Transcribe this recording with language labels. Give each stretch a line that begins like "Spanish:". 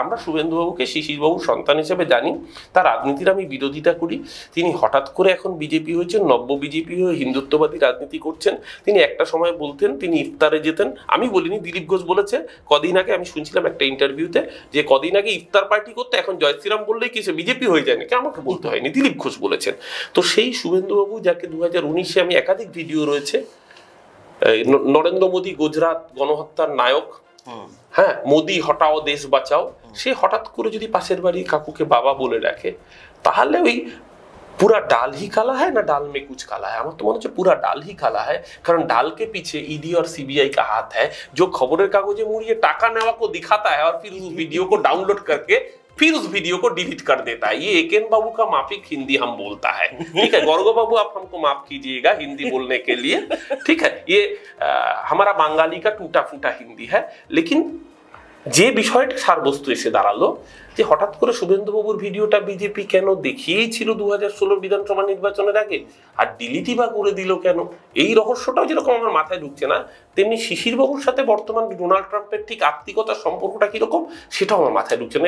Bangla: আমরা শুভেন্দুবাবুকে শিশিরবাবুর সন্তান হিসেবে জানি, তার রাজনীতির আমি বিরোধিতা করি, তিনি হঠাৎ করে এখন বিজেপি হয়েছেন, নব্য বিজেপি হয়ে হিন্দুত্ববাদী রাজনীতি করছেন। তিনি একটা সময় বলতেন তিনি ইফতারে যেতেন, আমি বলিনি, দিলীপ ঘোষ বলেছে কদিন আগে, আমি শুনছিলাম একটা ইন্টারভিউতে, যে কদিন আগে ইফতার পার্টি করতে, এখন জয় শ্রীরাম বললেই কি সে বিজেপি হয়ে যায় নাকি? আমাকে বলতে হয়নি, দিলীপ ঘোষ বলেছেন। তো সেই শুভেন্দুবাবু, যাকে 2019-এ আমি একাধিক ভিডিও রয়েছে, নরেন্দ্র মোদী গুজরাট গণহত্যার নায়ক, হ্যাঁ, মোদি হটাও দেশ বাঁচাও, সে হঠাৎ করে যদি পাশের বাড়ি কাকুকে বাবা বলে রাখে, তাহলে ওই
Hindi: पूरा डाल ही काला है
Bangla: ना डाल में कुछ काला है? আমার তো মনে হচ্ছে
Hindi: पूरा डाल ही काला है,
Bangla: কারণ
Hindi: डाल के पीछे ईडी और सीबीआई का हाथ है, जो खबरेर कागजे मुड़िए टाका नेवा को दिखाता है और फिर उस वीडियो को डाउनलोड करके फिर उस वीडियो को डिलीट कर देता है। ये एकेन बाबू का माफिक हिंदी हम बोलता है, ठीक है। गौरव बाबू आप हमको माफ कीजिएगा हिंदी बोलने के लिए, ठीक है। ये हमारा बांगाली का टूटा फूटा हिंदी है।
Bangla: लेकिन যে বিষয়টা সারবস্তু এসে দাঁড়ালো যে হঠাৎ করে শুভেন্দুবাবুর ভিডিওটা বিজেপি কেন দেখিয়েই ছিল 2016 বিধানসভা নির্বাচনের আগে, আর ডিলিটই বা করে দিল কেন, এই রহস্যটাও যেরকম আমার মাথায় ঢুকছে না, তেমনি শিশিরবাবুর সাথে বর্তমান ডোনাল্ড ট্রাম্পের ঠিক আত্মিকতার সম্পর্কটা কিরকম সেটাও আমার মাথায় ঢুকছে না।